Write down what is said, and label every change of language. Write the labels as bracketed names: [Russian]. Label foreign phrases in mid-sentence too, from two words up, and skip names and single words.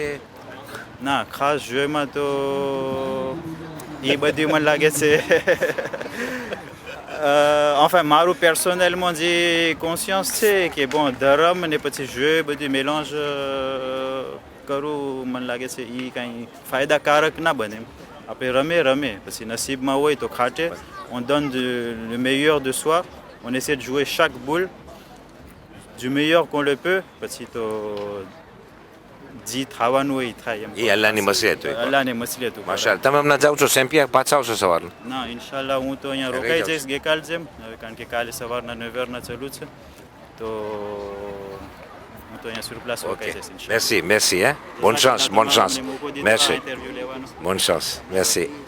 [Gujarati] ના, ખાસ જોઈમાં તો એ બધી મને લાગે છે enfin મારું પર્સનલમાં જે કોન્શિયન્સ છે કે bon ધર્મ ને પછી જે બધું મેલાંજ કરું મને લાગે છે એ કાંઈ ફાયદાકારક ના બને. આપણે રમે પછી નસીબમાં હોય તો ખાટે. [French] on donne le meilleur de soi, on essaie de jouer chaque boule du meilleur qu'on le peut. [Gujarati] પછી તો જી થવાનું હોય થાય એમ. એ અલ્લાહની મસલિયત હોય. અલ્લાહની મસલિયત. માશાલ્લાહ. તમે હમણાં જાઓ છો સેમ્પિયર, પાછા આવશો સવારના? ના, ઇન્શાલ્લાહ હું તો અહીંયા રોકાઈ જઈશ ગઈકાલ જેમ. હવે કારણ કે કાલે સવારના 9h ચાલુ છે તો હું તો અહીંયા [French] sur place [Gujarati] રોકાઈ જઈશ ઇન્શાલ્લાહ. [French] merci hein. bonne chance merci. [Gujarati] ઇન્ટરવ્યુ લેવાનો. [French] bonne chance merci.